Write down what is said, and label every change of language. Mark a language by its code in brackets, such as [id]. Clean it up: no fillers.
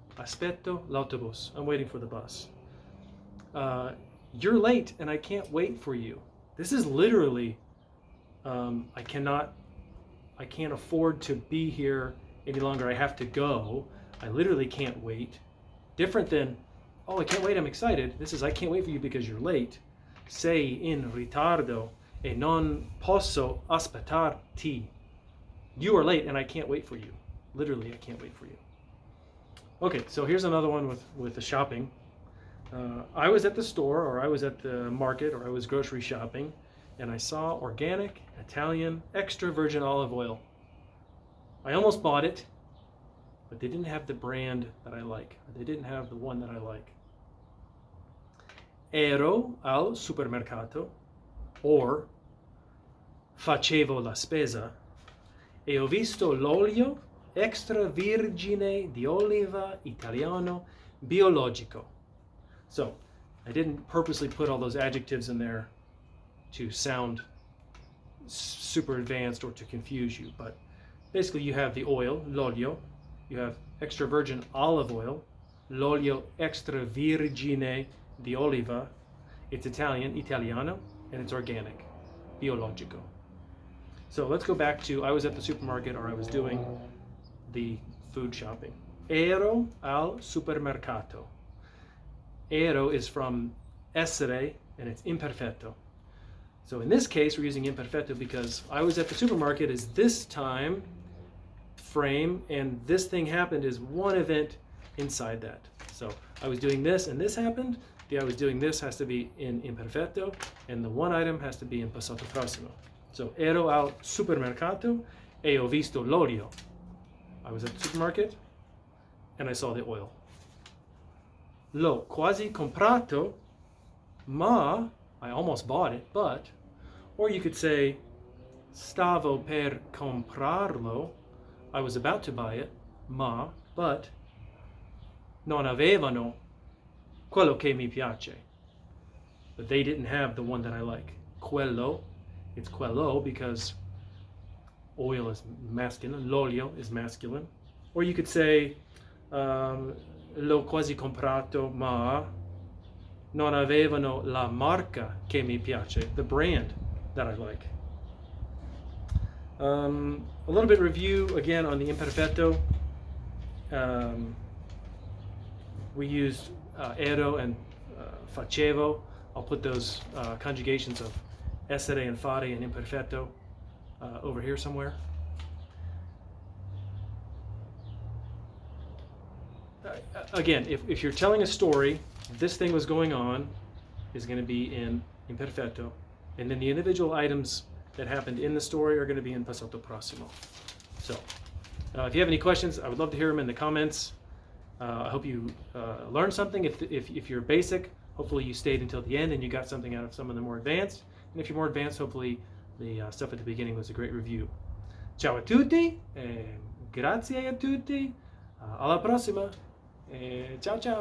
[it] Aspetto l'autobus. [en] I'm waiting for the bus. You're late and I can't wait for you. This is literally, I can't afford to be here any longer. I have to go. I literally can't wait. Different than, oh, I can't wait, I'm excited. This is, I can't wait for you because you're late. [it] Sei in ritardo e non posso aspettarti. [en] You are late and I can't wait for you. Literally, I can't wait for you. Okay, so here's another one with the shopping. I was at the store, or I was at the market, or I was grocery shopping, and I saw organic, Italian, extra virgin olive oil. I almost bought it, but they didn't have the brand that I like. They didn't have the one that I like. [it] Ero al supermercato, or facevo la spesa, e ho visto l'olio extra virgine di oliva italiano biologico. [en] So, I didn't purposely put all those adjectives in there to sound super advanced or to confuse you, but basically you have the oil, l'olio, you have extra virgin olive oil, [it] l'olio extra virgine di oliva, [en] it's Italian, italiano, and it's organic, biologico. So let's go back to, I was at the supermarket, or I was doing the food shopping. [it] Ero al supermercato. [en] Ero is from essere, and it's imperfetto. So in this case, we're using imperfetto because I was at the supermarket is this time frame, and this thing happened is one event inside that. So I was doing this, and this happened. The I was doing this has to be in imperfetto, and the one item has to be in passato prossimo. [it] So ero al supermercato e ho visto l'olio. [en] I was at the supermarket, and I saw the oil. [it] L'ho quasi comprato, ma [en] I almost bought it, but, or you could say [it] stavo per comprarlo, [en] I was about to buy it, ma, but [it] non avevano quello che mi piace. [en] But they didn't have the one that I like. Quello, it's quello because oil is masculine, l'olio is masculine. Or you could say [it] l'ho quasi comprato, ma non avevano la marca che mi piace, [en] the brand that I like. A little bit review again on the imperfetto. We used ero and facevo. I'll put those conjugations of essere and fare and imperfetto over here somewhere. Again, if you're telling a story, this thing was going on is going to be in imperfetto, and then the individual items that happened in the story are going to be in passato prossimo. So, if you have any questions, I would love to hear them in the comments. I hope you learned something. If you're basic, hopefully you stayed until the end and you got something out of some of the more advanced. And if you're more advanced, hopefully the stuff at the beginning was a great review. [it] Ciao a tutti, grazie a tutti, alla prossima, ciao ciao.